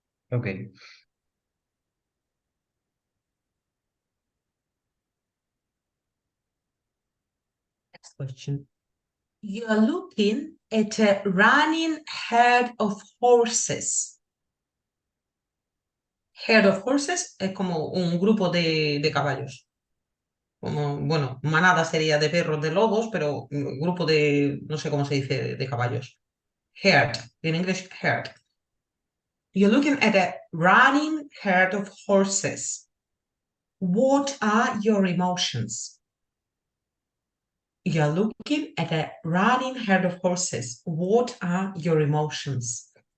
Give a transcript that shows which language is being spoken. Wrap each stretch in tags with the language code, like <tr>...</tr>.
<en>Ok. Next question. You are looking at a running herd of horses.</en> <es>Herd of horses es como un grupo de caballos. Como, bueno, manada sería de perros, de lobos, pero grupo de, no sé cómo se dice, de caballos.</es> <en>Herd, in English, herd. You're looking at a running herd of horses. What are your emotions? You're looking at a running herd of horses. What are your emotions?</en>